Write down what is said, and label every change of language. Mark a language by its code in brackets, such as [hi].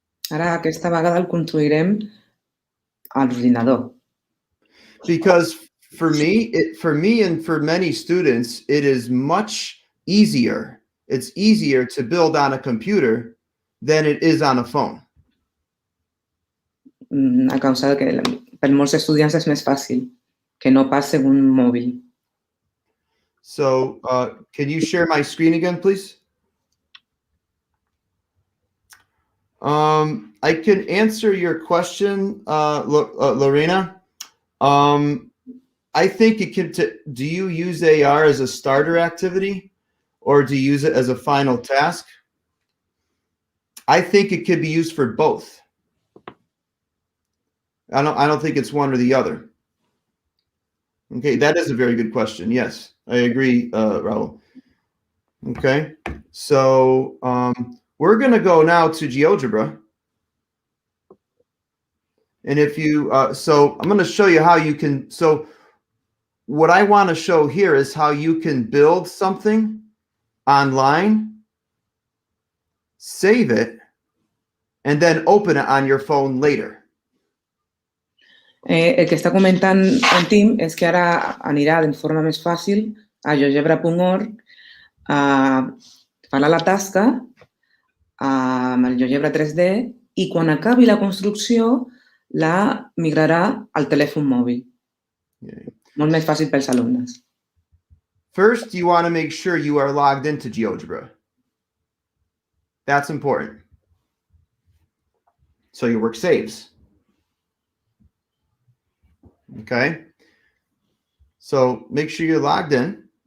[ca] Ara aquesta vegada el construirem a l'ordinador. [en] Because for me and for many students, it is much easier. It's easier to build on a computer than it is on a phone. [ca] A causa de que per molts estudiants és més fàcil que no pas en un mòbil. [en] So, can you share my screen again, please? I can answer your question, Lorena. I think it can. Do you use AR as a starter activity, or do you use it as a final task? I think it could be used for both. I don't think it's one or the other. Okay, that is a very good question. Yes, I agree, Raul. Okay, so we're going to go now to GeoGebra. And if you, so I'm going to show you how you can, so what I want to show here is how you can build something online, save it, and then open it on your phone later. [ca] El que està comentant en Tim és que ara anirà de forma més fàcil a geogebra.org, farà la tasca amb el GeoGebra 3D i quan acabi la construcció la migrarà al telèfon mòbil. [en] Okay. [ca] Molt més fàcil pels alumnes. [en] First, you want to make sure you are logged into GeoGebra. That's important. So your work saves. Okay. So make sure you're logged in.